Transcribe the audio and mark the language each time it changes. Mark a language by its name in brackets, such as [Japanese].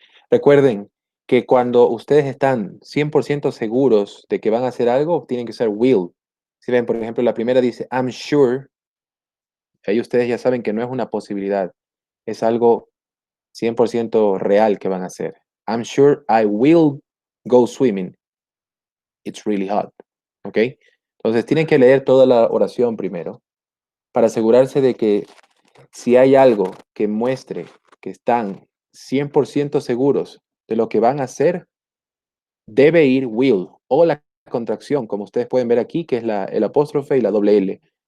[Spanish] Recuerden que cuando ustedes están 100% seguros de que van a hacer algo, tienen que usar will. Si ven, por ejemplo, la primera dice, [English] I'm sure. [Spanish] Ahí ustedes ya saben que no es una posibilidad. Es algo 100% real que van a hacer. [English] I'm sure I will go swimming. It's really hot. ¿Ok? [Spanish] Entonces tienen que leer toda la oración primero para asegurarse de que si hay algo que muestre que están 100% seguros de lo que van a hacer, debe ir will o la contracción, como ustedes pueden ver aquí, que es el apóstrofe y la doble L.